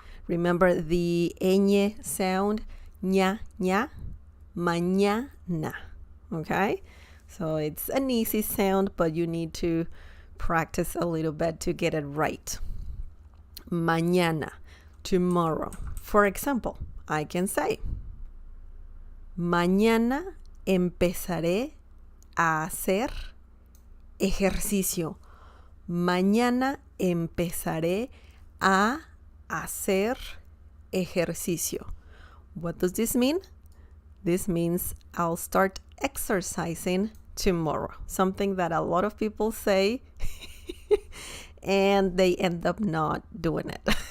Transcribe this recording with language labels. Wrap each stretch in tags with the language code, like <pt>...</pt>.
<en>Remember the ñ sound, ña, mañana, okay? So it's an easy sound, but you need to practice a little bit to get it right. Mañana, tomorrow. For example, I can say,</en> <es>mañana empezaré a hacer ejercicio. Mañana empezaré a hacer ejercicio.</es> <en>What does this mean? This means I'll start exercising tomorrow. Something that a lot of people say and they end up not doing it.</en>